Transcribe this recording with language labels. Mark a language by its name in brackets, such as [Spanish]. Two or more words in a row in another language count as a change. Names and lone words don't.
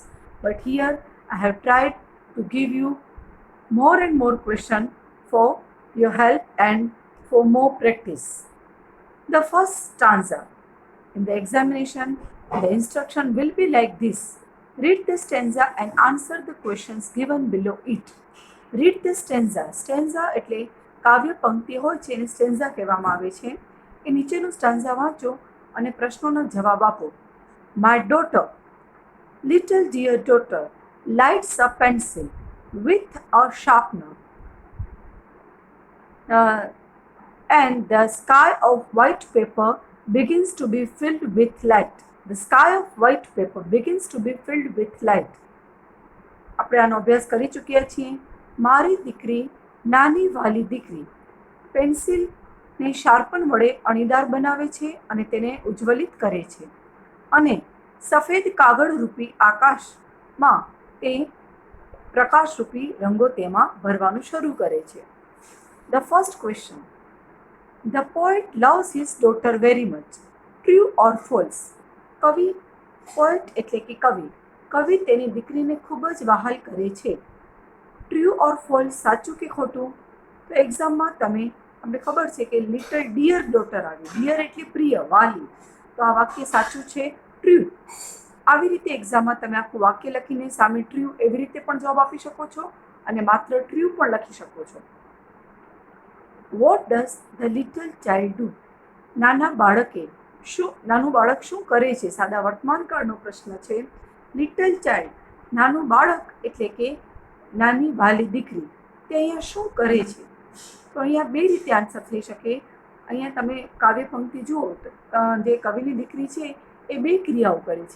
[English] But here I have tried to give you more and more questions for your help and for more practice. The first stanza in the examination, the instruction will be like this. Read the stanza and answer the questions given below it. Read the stanza. [Gujarati] Stanza એટલે કાવ્ય પંક્તિ હોય છે એને સ્ટેન્ઝા કહેવામાં આવે છે. એ નીચેનું સ્ટાન્ઝા વાંચો અને પ્રશ્નોનો જવાબ આપો. [English] My daughter, little dear daughter, lights a pencil with a sharpener. And the sky of white paper begins to be filled with light. The sky of white paper begins to be filled with light. [Gujarati] આપણે આનો અભ્યાસ કરી ચૂક્યા છીએ. મારી દીકરી, નાની વાલી દીકરી પેન્સિલને શાર્પન વડે અણીદાર બનાવે છે અને તેને ઉજ્જવલિત કરે છે અને સફેદ કાગળરૂપી આકાશમાં તે પ્રકાશરૂપી રંગો તેમાં ભરવાનું શરૂ કરે છે. [English] The first question. The poet loves his daughter very much. True or false? [Gujarati] કવિ, પોએટ એટલે કે કવિ તેની દીકરીને ખૂબ જ વહાલ કરે છે. [English] true or false, [Gujarati] સાચું કે ખોટું? તો એક્ઝામમાં તમને ખબર છે કે [English] little dear daughter [Gujarati] આવી. ડિયર એટલે પ્રિય, વાલી. તો આ વાક્ય સાચું છે, ટ્રુ. આવી રીતે એક્ઝામમાં તમે આખું વાક્ય લખીને સામે ટ્રુ એવી રીતે પણ જવાબ આપી શકો છો અને માત્ર ટ્રુ પણ લખી શકો છો. [English] What does the little child do? [Gujarati] નાનું બાળક શું કરે છે? સાદા વર્તમાન કાળનો પ્રશ્ન છે. [English] little child, [Gujarati] નાનું બાળક એટલે કે નાની વાલી દીકરી, તે અહીંયા શું કરે છે? તો અહીંયા બે રીતે આન્સર થઈ શકે. અહીંયા તમે કાવ્ય પંક્તિ જુઓ તો જે કવિની દીકરી છે એ બે ક્રિયાઓ કરે છે.